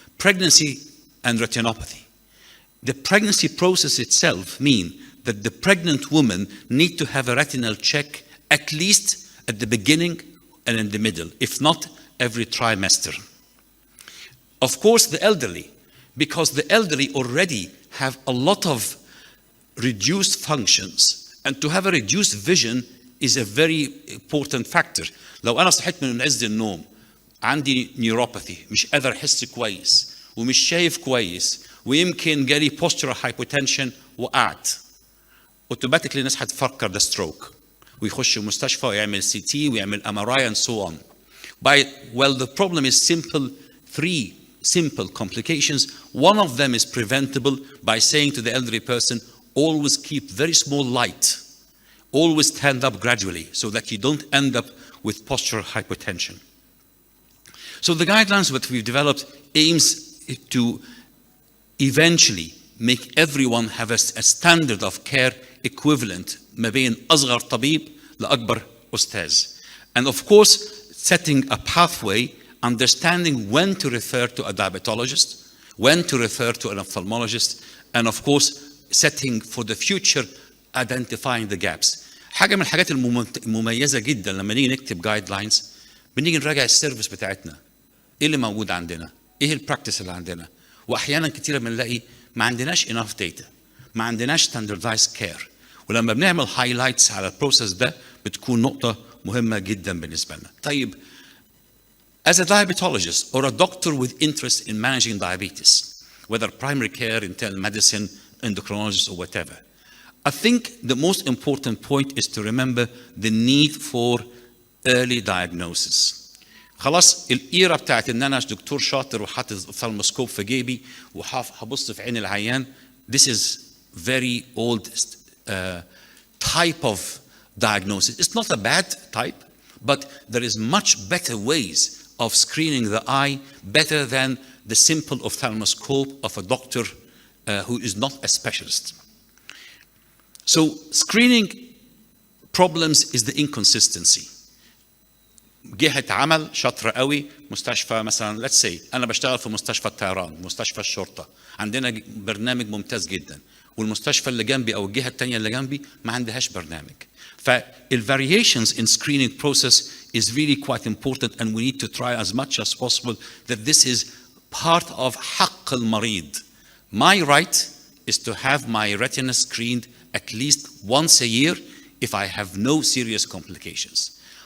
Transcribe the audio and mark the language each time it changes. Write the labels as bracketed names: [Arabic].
[English] Pregnancy and retinopathy. The pregnancy process itself means that the pregnant woman needs to have a retinal check at least at the beginning and in the middle, if not every trimester. Of course, the elderly, because the elderly already have a lot of reduced functions, and to have a reduced vision is a very important factor. [Arabic] لو أنا صحيت من عز النوم عندي نيوروباثي مش قادر أحس كويس ومش شايف كويس ويمكن جالي postural hypotension وقعت automatically الناس هتفكر ده stroke ويخش المستشفى ويعمل CT ويعمل MRI [English] and so on. Well, the problem is three simple complications. One of them is preventable by saying to the elderly person, always keep very small light. Always stand up gradually so that you don't end up with postural hypotension. So the guidelines that we've developed aims to eventually make everyone have a standard of care equivalent [Arabic] ما بين أصغر طبيب لأكبر أستاذ. [English] And of course, setting a pathway, understanding when to refer to a diabetologist, when to refer to an ophthalmologist, and of course, setting for the future, identifying the gaps. [Arabic] حاجة من الحاجات المميزة جدا لما نيجي نكتب guidelines بنيجي نراجع السيرفيس بتاعتنا. ايه اللي موجود عندنا؟ ايه البراكتس اللي عندنا؟ واحيانا كتيرة بنلاقي ما عندناش [English] enough data، [Arabic] ما عندناش [English] standardized care. [Arabic] ولما بنعمل highlights على البروسيس ده بتكون نقطة مهمة جدا بالنسبة لنا. [English] طيب as a diabetologist or a doctor with interest in managing diabetes, whether primary care, internal medicine, endocrinologist or whatever, I think the most important point is to remember the need for early diagnosis. [Arabic] خلاص الإيرة بتاعت إن أنا دكتور شاطر وحاطط ثالموسكوب في جيبي وهبص في عين العيان. [English] This is very old type of diagnosis. It's not a bad type, but there is much better ways of screening the eye, better than the simple ophthalmoscope of a doctor who is not a specialist. So screening problems is the inconsistency. [Arabic] جهة عمل شاطرة قوي، مستشفى مثلا [English] let's say [Arabic] أنا بشتغل في مستشفى الطيران، مستشفى الشرطة، عندنا برنامج ممتاز جدا، والمستشفى اللي جنبي أو الجهة التانية اللي جنبي ما عندهاش برنامج. [English] فال-variations in screening process is really quite important, and we need to try as much as possible that this is part of [Arabic] حق المريض. [English] My right is to have my retina screened at least once a year if I have no serious complications.